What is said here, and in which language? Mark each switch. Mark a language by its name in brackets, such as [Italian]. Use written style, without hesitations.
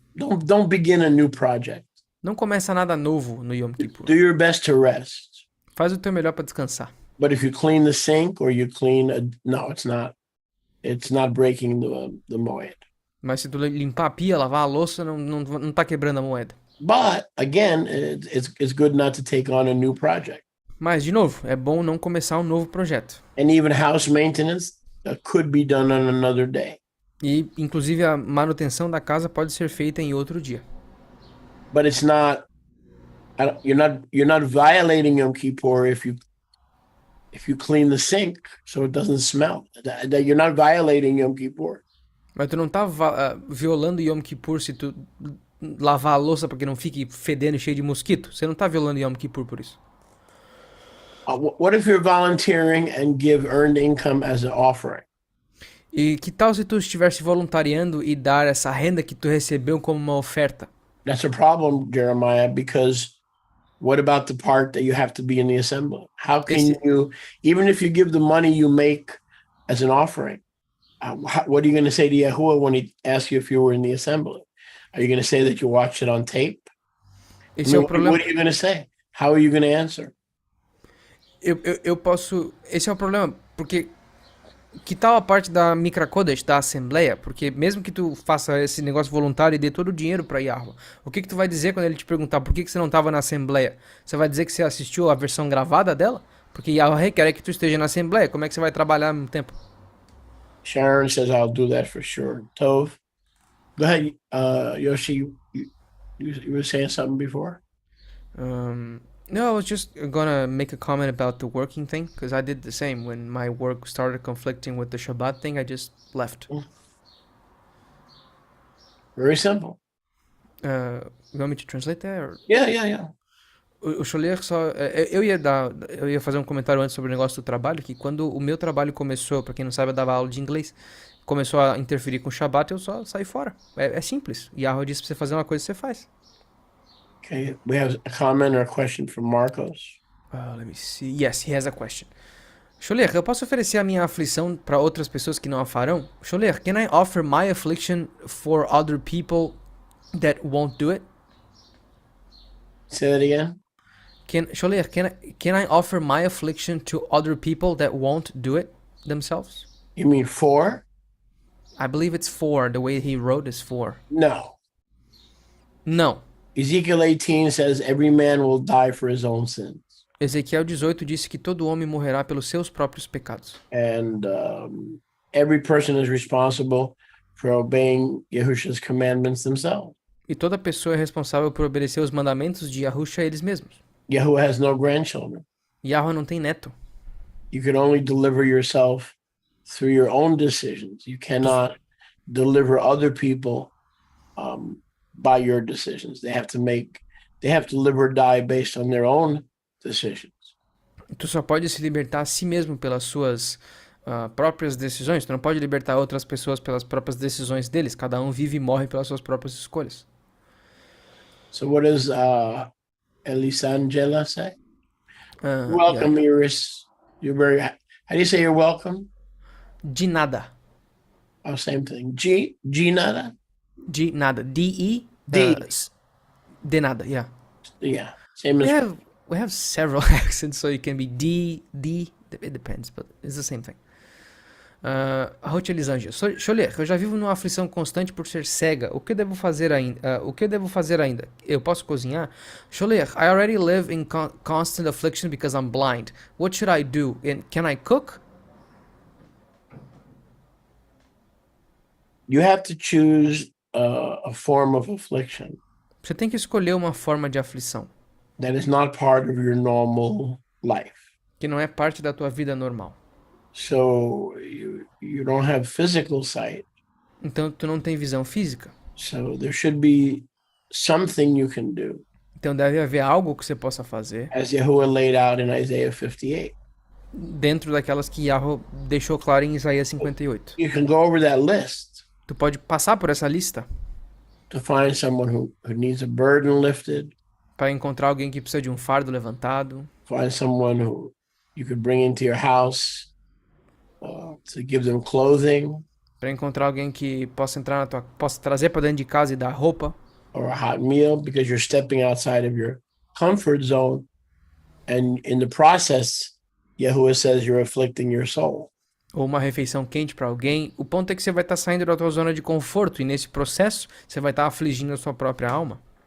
[English] Don't begin a new project. [Portuguese] Não começa nada novo no Yom Kippur. [English] Do your best to rest. [Portuguese] Faz o teu melhor para descansar. [English] But if you clean the sink or you clean no, it's not breaking the moed. [Portuguese] Mas se tu limpar a pia, lavar a louça, não tá quebrando a moeda. [English] But again, it's good not to take on a new project. [Portuguese] Mas de novo, é bom não começar um novo projeto. [English] And even house maintenance could be done on another day. [Portuguese] E inclusive a manutenção da casa pode ser feita em outro dia. [English] But it's not. You're not violating Yom Kippur if you clean the sink so it doesn't smell. You're not violating Yom Kippur. [Portuguese] Mas tu não tá violando Yom Kippur se tu lavar a louça para que não fique fedendo e cheio de mosquito. Você não tá violando Yom Kippur por isso. [English] What if you're volunteering and give earned income as an offering? [Portuguese] E que tal se tu estivesse voluntariando e dar essa renda que tu recebeu como uma oferta? [English] That's a problem, Jeremiah, because what about the part that you have to be in the assembly? How can [Portuguese] Esse, [English] you, even if you give the money you make as an offering, what are you going to say to Yahuwah when he asks you if you were in the assembly? Are you going to say that you watched it on tape? I [Portuguese] esse é [English] mean, [Portuguese] o problema. [English] what are you going to say? How are you going to answer? [Portuguese] Eu posso. Esse é o problema, porque que tal a parte da Micra Kodesh, da Assembleia? Porque mesmo que tu faça esse negócio voluntário e dê todo o dinheiro pra Yahweh, o que tu vai dizer quando ele te perguntar por que você não estava na Assembleia? Você vai dizer que você assistiu a versão gravada dela? Porque Yahweh requer que tu esteja na Assembleia. Como é que você vai trabalhar ao mesmo tempo? [English] Sharon says, I'll do that for sure. Tove, go ahead. Yoshi, you were saying something before? No, I was just gonna make a comment about the working thing, because I did the same. When my work started conflicting with the Shabbat thing, I just left. Very simple. You want me to translate that? Or... Yeah. [Portuguese] O Scholler só. Eu ia fazer um comentário antes sobre o negócio do trabalho, que quando o meu trabalho começou, pra quem não sabe, eu dava aula de inglês, começou a interferir com o Shabbat, eu só saí fora. É simples. Yahweh disse pra você fazer uma coisa, você faz. [English] Okay, we have a comment or a question from Marcos. Let me see. Yes, he has a question. [Portuguese] Scholler, eu posso oferecer a minha aflição para outras pessoas que não a farão? [English] Scholler, can I offer my affliction for other people that won't do it? Say that again. Scholler, can I offer my affliction to other people that won't do it themselves? You mean for? I believe it's for. The way he wrote is for. No. [Portuguese] Não. [English] Ezekiel 18 says every man will die for his own sins. [Portuguese] Ezequiel 18 disse que todo homem morrerá pelos seus próprios pecados. [English] And every person is responsible for obeying Yahushua's commandments themselves. [Portuguese] E toda pessoa é responsável por obedecer os mandamentos de Yahushua a eles mesmos. [English] Yahuwah has no grandchildren. [Portuguese] Yahweh não tem neto. [English] You can only deliver yourself through your own decisions. You cannot deliver other people by your decisions. They have to live or die based on their own decisions. [Portuguese] Tu só pode se libertar a si mesmo pelas suas próprias decisões. Tu não pode libertar outras pessoas pelas próprias decisões deles. Cada um vive e morre pelas suas próprias escolhas. [English] So what does Elisangela say? Welcome, yeah. Iris. You're very. How do you say you're welcome? [Portuguese] De nada. [English] Oh, same thing. [Spanish] G nada. [Portuguese] De nada. D-E. D. De nada. Yeah. [English] Yeah. Same as. We have several accents, so it can be D. It depends, but it's the same thing. [Portuguese] Ruth Elisângela. Scholler, eu já vivo numa aflição constante por ser cega. O que eu devo fazer ainda? Eu posso cozinhar? [English] Scholler, I already live in constant affliction because I'm blind. What should I do? And can I cook? You have to choose a form of affliction. [Portuguese] Você tem que escolher uma forma de aflição. [English] That is not part of your normal life. [Portuguese] Que não é parte da tua vida normal. [English] So you don't have physical sight. [Portuguese] Então tu não tem visão física. [English] So there should be something you can do. [Portuguese] Então deve haver algo que você possa fazer. [English] As Yahuwah laid out in Isaiah 58. [Portuguese] Dentro daquelas que Yahweh deixou claro em Isaías 58. [English] You can go over that list. [Portuguese] Tu pode passar por essa lista. [English] To find someone who needs a burden lifted. [Portuguese] Para encontrar alguém que precisa de um fardo levantado. [English] Find someone who you could bring into your house. To give them clothing. [Portuguese] Para encontrar alguém que possa trazer para dentro de casa e dar roupa. [English] Or a hot meal, because you're stepping outside of your comfort zone, and in the process, Yahuwah says you're afflicting your soul. [Portuguese] Ou uma refeição quente para alguém. O ponto é que você vai estar saindo da tua zona de conforto e nesse processo você vai estar afligindo a sua própria alma.